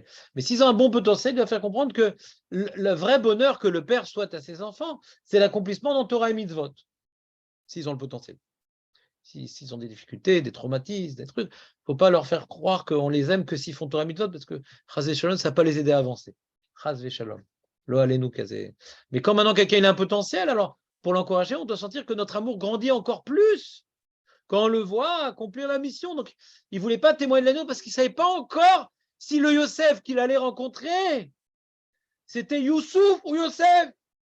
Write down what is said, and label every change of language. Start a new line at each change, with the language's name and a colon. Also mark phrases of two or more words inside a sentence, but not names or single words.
French: Mais s'ils ont un bon potentiel, il doit faire comprendre que le vrai bonheur que le père souhaite à ses enfants, c'est l'accomplissement dans Torah et Mitzvot. S'ils ont le potentiel. S'ils ont des difficultés, des traumatismes, des trucs, il ne faut pas leur faire croire qu'on les aime que s'ils font
Hebrew: תורה מצוות,
French: parce que
Hebrew: חס שלום,
French: ça ne va pas les aider à avancer.
Hebrew: חס שלום. לא עלינו כזה.
French: Mais quand maintenant quelqu'un a un potentiel, alors pour l'encourager, on doit sentir que notre amour grandit encore plus quand on le voit accomplir la mission. Donc, il ne voulait pas témoigner de l'agneau parce qu'il ne savait pas encore si le Yosef qu'il allait rencontrer, c'était Youssouf ou Yosef.